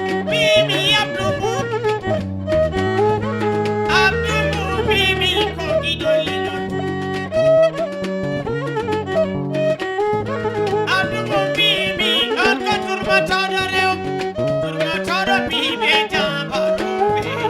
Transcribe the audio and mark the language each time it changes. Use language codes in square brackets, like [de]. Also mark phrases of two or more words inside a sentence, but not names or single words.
[ff] Bibi Abdou Boum, Abdou Boum, Bibi Koki Dolly Don. Andu mo mbimi, on ko turmotoɗo rew-, turmotoɗo biɓe jambanuɓe.